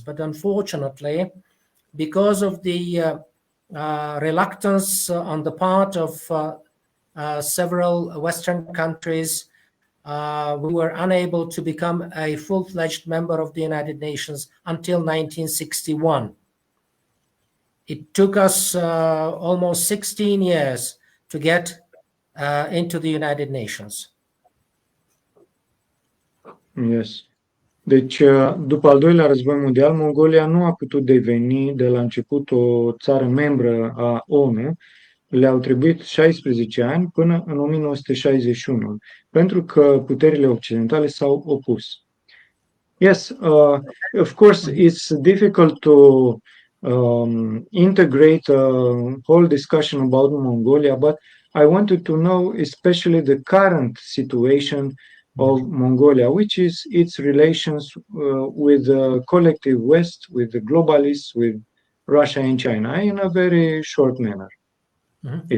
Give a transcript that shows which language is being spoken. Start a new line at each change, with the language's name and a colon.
English: But unfortunately, because of the reluctance on the part of several Western countries, we were unable to become a full-fledged member of the United Nations until 1961. It took us almost 16 years to get into the United Nations. Yes.
Romanian: Deci, după al doilea război mondial, Mongolia nu a putut deveni de la început o țară membră a ONU. Le-au trebuit 16 ani până în 1961, pentru că puterile occidentale s-au opus.
English: Yes, of course, it's difficult to integrate a whole discussion about Mongolia, but I wanted to know especially the current situation of Mongolia, which is its relations with the collective West, with the globalists, with Russia and China, in a very short manner, if